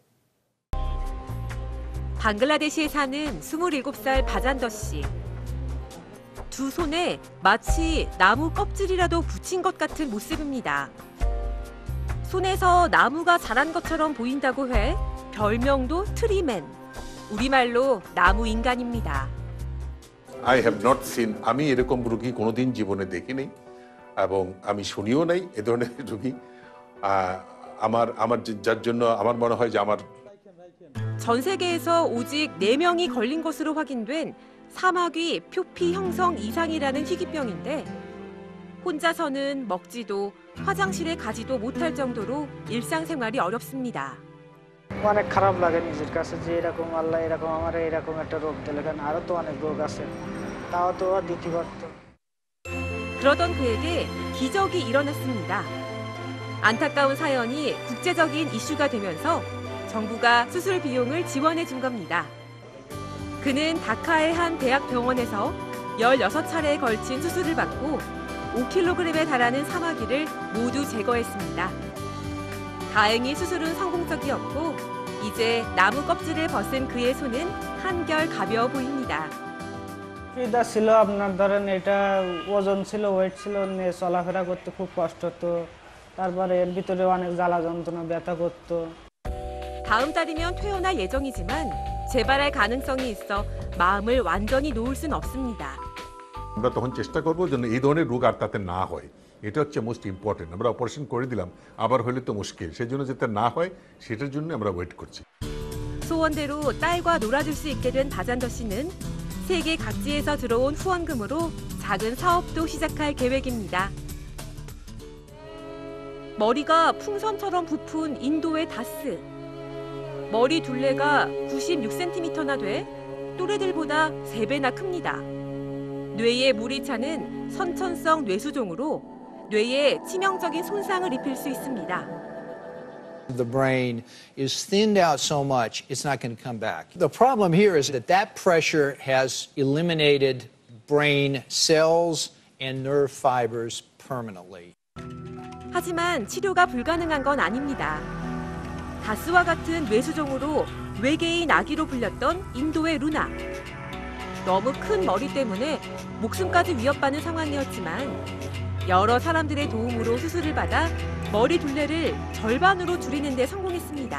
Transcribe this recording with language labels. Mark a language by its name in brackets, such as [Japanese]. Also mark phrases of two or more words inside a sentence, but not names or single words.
[Korean] 방글라데시에 사는 27살 바잔더 씨. 두 손에 마치 나무 껍질이라도 붙인 것 같은 모습입니다. 손에서 나무가 자란 것처럼 보인다고 해 별명도 트리맨, 우리말로 나무 인간입니다. [English] I have not seen, [Bangla] আমি এরকম রোগী কোনোদিন জীবনে দেখিনি এবং আমি শুনিও নাই এ ধরনের রোগী আমার যার জন্য আমার মনে হয় যে আমার [Korean] 전 세계에서 오직 4명이 걸린 것으로 확인된 사마귀 표피 형성 이상이라는 희귀병인데 혼자서는 먹지도 화장실에 가지도 못할 정도로 일상생활이 어렵습니다. [Bangla] অনেক খারাপ লাগে নিজের কাছে যে এরকম আল্লাহ এরকম আমার এরকম একটা রোগ দিলেন আরো তো অনেক রোগ আছে তাও তো দিতে পারত. [Korean] 그러던 그에게 기적이 일어났습니다. 안타까운 사연이 국제적인 이슈가 되면서 정부가 수술 비용을 지원해 준 겁니다. 그는 다카의 한 대학 병원에서 16차례에 걸친 수술을 받고 5kg에 달하는 사마귀를 모두 제거했습니다. 다행히 수술은 성공적이었고 이제 나무 껍질을 벗은 그의 손은 한결 가벼워 보입니다. [Bangla] এটা ছিল আপনার ধরেন এটা ওজন ছিল ওয়েট ছিল নিয়ে চলাফেরা করতে খুব কষ্ট হতো তারপরে এর ভিতরে অনেক জ্বালা যন্ত্রণা ব্যথা করতো. [Korean] 다음 달이면 퇴원할 예정이지만 재발할 가능성이 있어 마음을 완전히 놓을 순 없습니다. [Bangla] আমরা তখন চেষ্টা করব যেন এই ধরনের রোগ আর তাতে না হয় এটা হচ্ছে [English] most important [Bangla] আমরা অপারেশন করে দিলাম আবার হলে তো মুশকিল সেজন্য যাতে না হয় সেটার জন্য আমরা ওয়েট করছি. [Korean] 소원대로 딸과 놀아줄 수 있게 된 바잔더 씨는 세계 각지에서 들어온 후원금으로 작은 사업도 시작할 계획입니다. 머리가 풍선처럼 부푼 인도의 다스. 머리 둘레가 96cm나 돼 또래들보다 3배나 큽니다. 뇌에 물이 차는 선천성 뇌수종으로 뇌에 치명적인 손상을 입힐 수 있습니다. [English] The brain is thinned out so much, it's not going to come back. The problem here is that pressure has eliminated brain cells and nerve fibers permanently. [Korean] 하지만 치료가 불가능한 건 아닙니다. 다스와 같은 뇌수종으로 외계인 아기로 불렸던 인도의 루나. 너무 큰 머리 때문에 목숨까지 위협받는 상황이었지만 여러 사람들의 도움으로 수술을 받아 머리 둘레를 절반으로 줄이는 데 성공했습니다.